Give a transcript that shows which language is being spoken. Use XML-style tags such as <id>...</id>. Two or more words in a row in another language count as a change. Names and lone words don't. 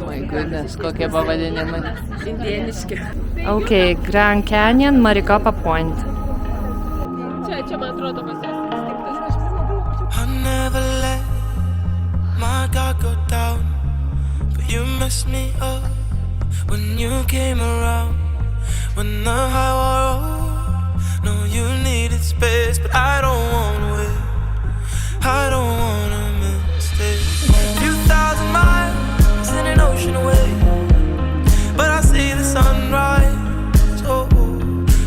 <en>My goodness,</en> <lt>kokie pavadinimai. Indieniški.</lt> <en>Okay, Grand Canyon, Maricopa Point.</en> <lt>Čia man atrodo</lt> <en>I never let my guard go down, but you messed me up when you came around. When the high wore off, no, you needed space, but I don't want to wait. I don't wanna miss it. 2,000 miles in an ocean away, but I see the sunrise. Oh,</en>